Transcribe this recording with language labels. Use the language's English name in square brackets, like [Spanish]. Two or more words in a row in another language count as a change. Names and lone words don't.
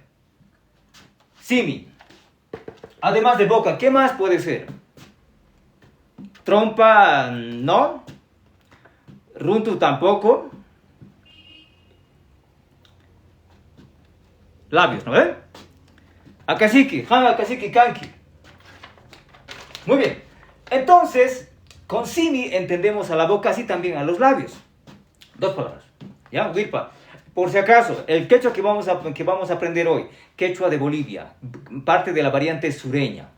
[Spanish] Simi. Además de boca, ¿qué más puede ser? Trompa, no. Runtu tampoco. Labios, ¿no ven? [Quechua] Akashiki, hana akashiki kanki. [Spanish] Muy bien. Entonces, con simi entendemos a la boca, así también a los labios. Dos palabras. ¿Ya? Wilpa. Por si acaso, el quechua que vamos a aprender hoy, quechua de Bolivia, parte de la variante sureña. ¿Está bien?